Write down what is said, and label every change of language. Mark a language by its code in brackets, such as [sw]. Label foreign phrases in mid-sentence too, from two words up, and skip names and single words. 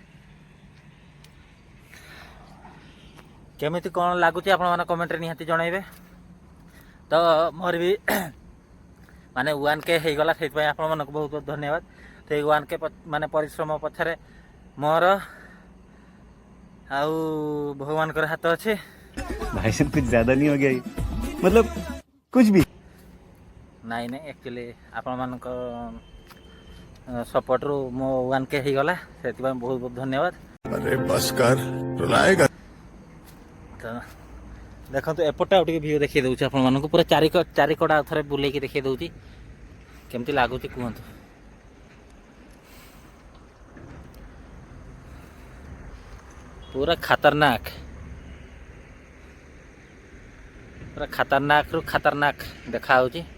[or] କେମିତି କ'ଣ ଲାଗୁଛି ଆପଣମାନେ କମେଣ୍ଟରେ ନିହାତି ଜଣାଇବେ। ତ ମୋର ବି ମାନେ 1K ହେଇଗଲା ସେଇଥିପାଇଁ ଆପଣମାନଙ୍କୁ ବହୁତ ବହୁତ ଧନ୍ୟବାଦ। ତ ଏଇ 1K ମାନେ ପରିଶ୍ରମ ପଛରେ ମୋର ଆଉ ଭଗବାନଙ୍କର ହାତ ଅଛି। [hi] भाई साहब कुछ ज्यादा नहीं हो गया मतलब कुछ भी [or] ନାଇଁ ଆକ୍ଚୁଆଲି ଆପଣମାନଙ୍କ ସପୋର୍ଟରୁ ମୋ 1K ହେଇଗଲା ସେଥିପାଇଁ ବହୁତ ବହୁତ ଧନ୍ୟବାଦ। [hi] अरे बस कर रुलाएगा [or] ତ ଦେଖନ୍ତୁ ଏପଟେ ଆଉ ଟିକେ ଭିୟୁ ଦେଖାଇ ଦେଉଛି ଆପଣମାନଙ୍କୁ ପୁରା ଚାରିକଡ଼ ଆଉ ଥରେ ବୁଲେଇକି ଦେଖାଇ ଦେଉଛି କେମିତି ଲାଗୁଛି କୁହନ୍ତୁ। ପୁରା ଖତରନାକରୁ ଖତରନାକ ଦେଖାହେଉଛି।